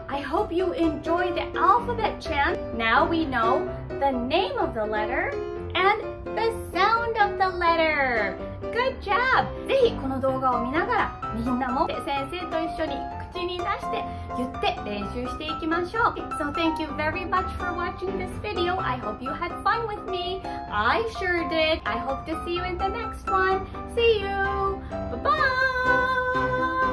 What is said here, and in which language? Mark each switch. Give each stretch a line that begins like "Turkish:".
English: I hope you enjoyed the alphabet chant. Now we know the name of the letter and the sound of the letter. Good job!
Japanese: ぜひこの動画を見ながらみんなも先生と一緒に口に出して言って練習していきましょう。
English: So thank you very much for watching this video. I hope you had fun with me. I sure did. I hope to see you in the next one. See you! Bye-bye!